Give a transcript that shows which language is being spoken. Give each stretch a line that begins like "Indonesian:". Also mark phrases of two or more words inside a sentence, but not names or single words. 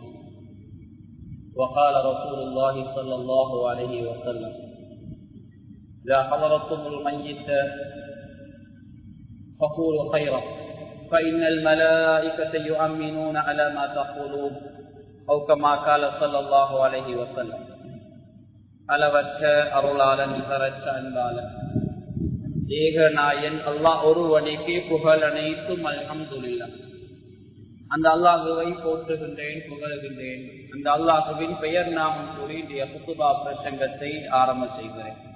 Arabic: وقال رسول الله صلى الله عليه وسلم إذا حضرتم الميت فقولوا خيرا فإن الملائكة يؤمنون على ما تقولون أو كما قال صلى الله عليه وسلم
Tamil: அளவற்ற அருளாளன் நிகரற்ற அன்பாளன் ஏகநாயன் அல்லாஹ் ஒருவனுக்கு புகழ் அனைத்தும் அல்ஹம்துலில்லாஹ். அந்த அல்லாஹுவை போற்றுகின்றேன், புகழுகின்றேன். அந்த அல்லாஹுவின் பெயர் நாமம் கூறி இன்றைய குத்துபா பிரசங்கத்தை ஆரம்ப செய்கிறேன்.